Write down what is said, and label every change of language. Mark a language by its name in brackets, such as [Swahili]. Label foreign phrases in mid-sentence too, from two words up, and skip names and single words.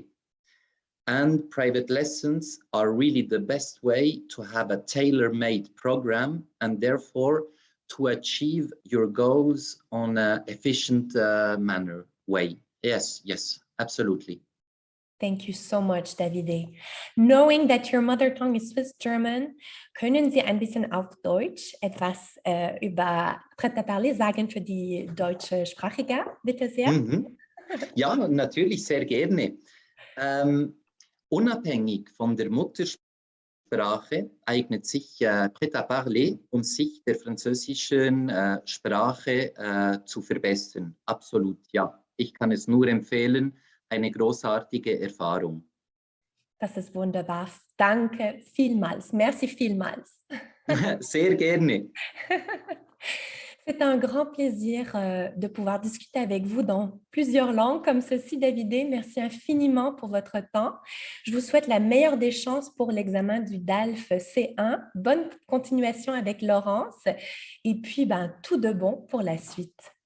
[English] And private lessons are really the best way to have a tailor-made program and therefore to achieve your goals on an efficient way. Yes, absolutely. Thank you so much, Davide. Knowing that your mother tongue is Swiss German, [German] können Sie ein bisschen auf Deutsch etwas über Prêt à Parler sagen für die deutsche Sprachige, bitte sehr? Ja, natürlich, sehr gerne. Unabhängig von der Muttersprache eignet sich Prêt à Parler, um sich der französischen Sprache zu verbessern. Absolut, ja. Ich kann es nur empfehlen, eine großartige Erfahrung. Das ist wunderbar. Danke vielmals. Merci vielmals. Sehr gerne. [French] C'est un grand plaisir de pouvoir discuter avec vous dans plusieurs langues comme ceci, Davide. Merci infiniment pour votre temps. Je vous souhaite la meilleure des chances pour l'examen du D.A.L.F C1. Bonne continuation avec Laurence et puis tout de bon pour la suite.